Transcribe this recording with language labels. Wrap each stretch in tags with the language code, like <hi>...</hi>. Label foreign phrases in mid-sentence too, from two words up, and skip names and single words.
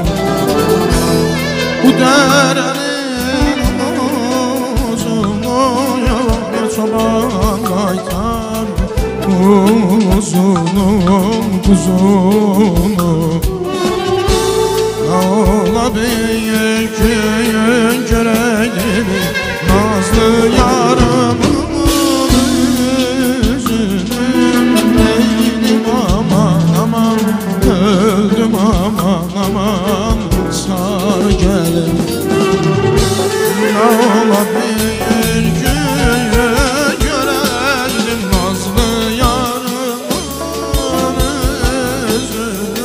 <az>Bu dərənin uzunu, çoban qaytar kuzunum kuzunu.</az> <tr>Ola bir gün göreydim nazlı yarımın yüzünü. Neydim aman aman, öldüm aman aman, sar gelin. Ola bir gün göreydim nazlı yarımın yüzünü.</tr>